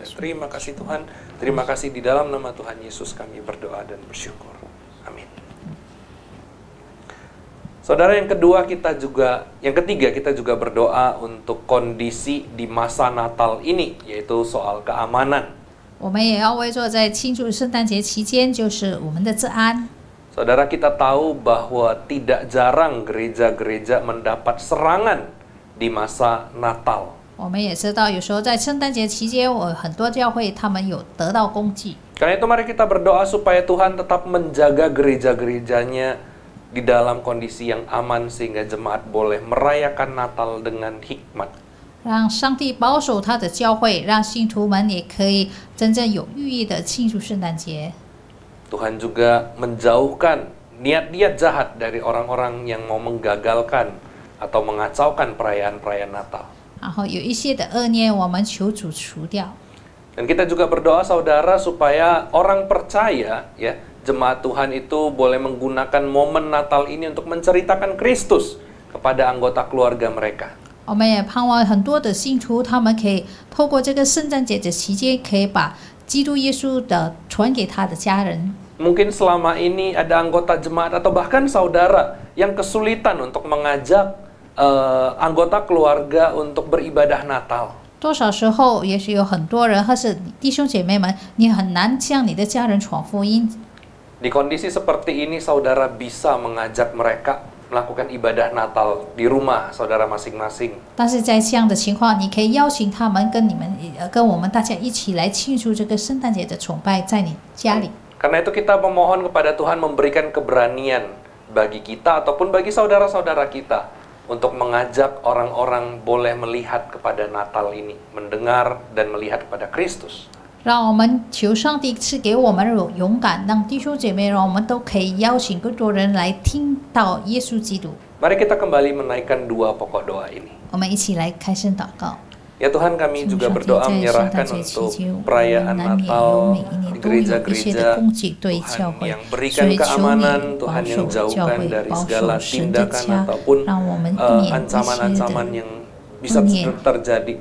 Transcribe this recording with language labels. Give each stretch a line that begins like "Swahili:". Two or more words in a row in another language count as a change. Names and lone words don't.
Indonesian: Terima kasih Tuhan. Terima kasih di dalam nama Tuhan Yesus kami berdoa dan bersyukur. Amin. Saudara, yang ketiga kita juga berdoa untuk kondisi di masa Natal ini, yaitu soal keamanan.
Chinese: 我们也要为做在庆祝圣诞节期间，就是我们的治安。
Indonesian: Saudara, kita tahu bahwa tidak jarang gereja-gereja mendapat serangan di masa Natal.
Chinese: 我们也知道，有时候在圣诞节期间，很多教会他们有得到攻击。
Indonesian: Karena itu mari kita berdoa supaya Tuhan tetap menjaga gereja-gerejanya di dalam kondisi yang aman sehingga jemaat boleh merayakan Natal dengan hikmat.
Chinese: 让上帝保守他的教会，让信徒们也可以真正有寓意的庆祝圣诞节。
Indonesian: Tuhan juga menjauhkan niat-niat jahat dari orang-orang yang mau menggagalkan atau mengacaukan perayaan-perayaan Natal.
Chinese: 然后有一些的恶念，我们求主除掉。
Indonesian: Dan kita juga berdoa saudara supaya orang percaya ya, jemaat Tuhan itu boleh menggunakan momen Natal ini untuk menceritakan Kristus kepada anggota keluarga mereka.
Chinese: 我们也盼望很多的信徒，他们可以透过这个圣诞节的期间，可以把基督耶稣的传给他的家人。
Indonesian: Mungkin selama ini ada anggota jemaat atau bahkan saudara yang kesulitan untuk mengajak anggota keluarga untuk beribadah Natal.
Chinese: 多少时候，也许有很多人，或是弟兄姐妹们，你很难向你的家人传福音。
Indonesian: Di kondisi seperti ini, saudara bisa mengajak mereka melakukan ibadah Natal di rumah saudara masing-masing.
Chinese: 但是在这样的情况，你可以邀请他们跟我们大家一起来庆祝这个圣诞节的崇拜，在你家里。
Indonesian: Karena itu kita memohon kepada Tuhan memberikan keberanian bagi kita ataupun bagi saudara-saudara kita untuk mengajak orang-orang boleh melihat kepada Natal ini, mendengar dan melihat kepada Kristus.
Chinese: 让我们求上帝赐给我们勇敢，让弟兄姐妹，让我们都可以邀请更多人来听到耶稣基督。
Indonesian: Mari kita kembali menaikkan dua pokok doa ini.
Chinese: 我们一起来开声祷告。
Indonesian: Ya Tuhan, kami juga berdoa menyerahkan untuk perayaan Natal di gereja-gereja Tuhan yang berikan keamanan, Tuhan yang jauhkan dari segala tindakan ataupun ancaman-ancaman yang bisa terjadi.